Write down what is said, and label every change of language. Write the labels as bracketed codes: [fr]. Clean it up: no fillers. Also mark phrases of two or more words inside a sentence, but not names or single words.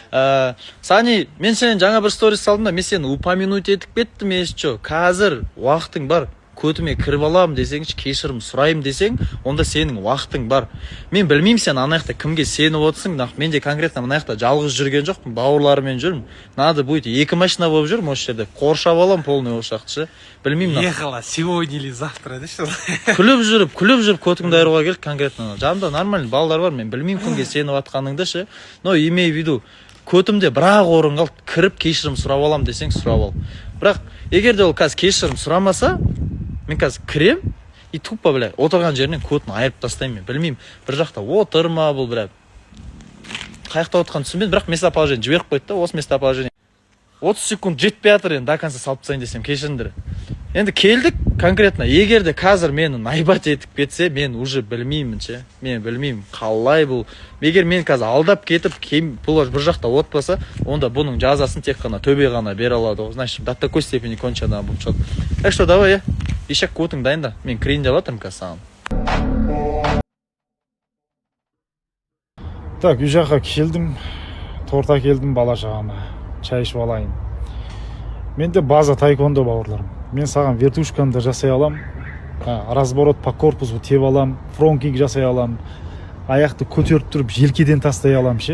[kk] Сани, мен сенен жаңа бір сторис салдым да, мен сені упомянуть етіп кеттім, еще қазір уақытың бар. Көтіме кіріп аламын десеңші, кешірім сұрайым десең, онда сенің уақытың бар. Мен білмеймін сен анаяқта кімге сеніп отырсың, мен де конкретно анаяқта жалғыз жүрген жоқпын, бауырларымен жүрмін. [ru] Надо будет [kk] 2 машина болып жүрмін осы жерде, қоршап алам полный ошақты. Білмеймін. [ru] Ехала сегодня или завтра, да что? [kk] Күліп жүріп көтіңді айыруға келді конкретно. Жанымда нормальный балдар бар, мен білмеймін кімге сеніп атқаныңды ше. [ru] Но имей в виду, [kk] көтімде бірақ орын қалды, кіріп кешірім сұрап алам десең сұрап ал. Бірақ егер де ол қазір кешірім сұрамаса, мен қазір кірем [ru] и тупо, [kk] отырған жерінен кодын айырып тастаймын. Білмеймін, бір жақта отырма бұл, қаяқта отқан түсінбедім, бірақ местоположение жіберіп қойды да, осы местоположение. 30 секунд жетпей жатыр, енді [ru] до конца [kk] салып тастайын десем, кешіріңдер. Енді келдік конкретно, егер де қазір мені найбат етіп кетсе, мен уже білмеймін ше. Мен білмеймін қалай бұл. Егер мен қазір алдап кетіп, бұл бір жақта отпаса, онда бұның жазасын тек қана төбе ғана бере алады. [ru] Значит, до такой степени кончено бұл чот. Так что давай, [kk] ешек кодың дайында. Мен кірейін деп жатырмын қазір саған. Так, үй жаққа келдім, торта келдім бала шағама, чай ішіп алайын. Менде база тайкондо бауырларым. Мен саған вертушканы да жасай алам, [ru] разворот по корпусу [kk] теп алам, фронт-кик жасай алам, аяқты көтеріп тұрып желкеден тастай алам ше.